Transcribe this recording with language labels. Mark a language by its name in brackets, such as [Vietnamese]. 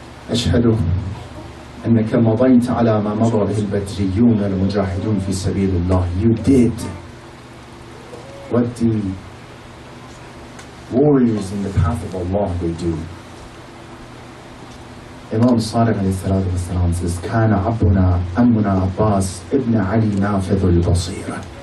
[Arabic] أشهد أنك مضيت على ما مضى به البدريون المجاهدون في سبيل الله. [English] You did what the warriors in the path of Allah they do. Imam Sadiq alayhi salatu wasalam says, [Arabic] كان أمنا عباس ابن علي نافذ البصيرة.